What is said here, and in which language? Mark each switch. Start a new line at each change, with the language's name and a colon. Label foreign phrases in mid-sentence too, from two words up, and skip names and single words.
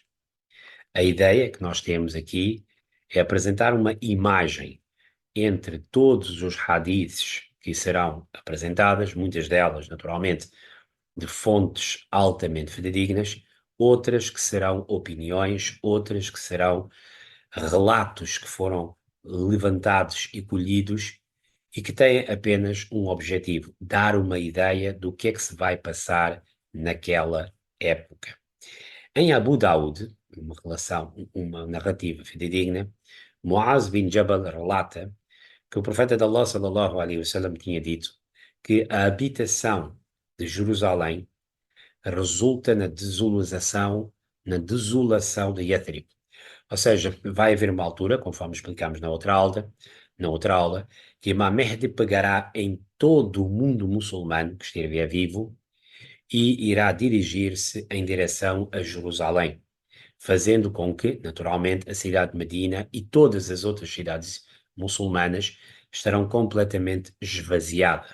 Portuguese: A ideia que nós temos aqui é apresentar uma imagem entre todos os hadiths que serão apresentadas, muitas delas, naturalmente, de fontes altamente fidedignas, outras que serão opiniões, outras que serão relatos que foram levantados e colhidos e que têm apenas um objetivo: dar uma ideia do que é que se vai passar naquela época. Em Abu Daud, uma narrativa fidedigna, Muaz bin Jabal relata que o profeta de Allah
Arabic: صلى الله عليه وسلم
Portuguese: tinha dito que a habitação de Jerusalém resulta na desolação de Yathrib. Ou seja, vai haver uma altura, conforme explicámos na outra aula, que Imam Mahdi pegará em todo o mundo muçulmano que estiver vivo e irá dirigir-se em direção a Jerusalém, fazendo com que, naturalmente, a cidade de Medina e todas as outras cidades muçulmanas estarão completamente esvaziadas.